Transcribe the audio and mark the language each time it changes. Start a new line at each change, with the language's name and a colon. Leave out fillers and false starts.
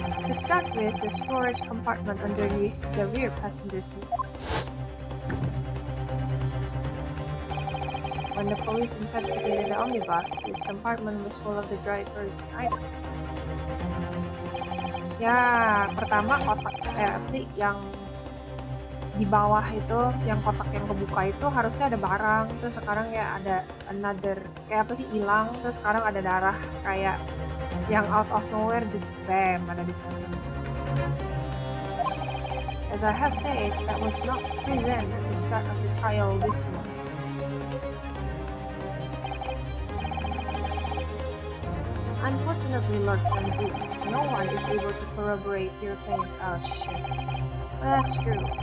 English: To start with, the storage compartment underneath the rear passenger seats. When the police investigated the omnibus, this compartment was full of the driver's items.
Indonesian: Ya, pertama kotak yang di bawah itu, yang kotak yang kebuka itu harusnya ada barang, terus sekarang ya ada
English: another,
Indonesian: kayak apa sih, hilang, terus sekarang ada darah, kayak yang
English: out of nowhere just bam,
Indonesian: ada di sana.
English: As I have said, that was not present at the start of the trial this month. Unfortunately, Lord Francis, no one is able to corroborate your claims. Oh shit. Well, that's true.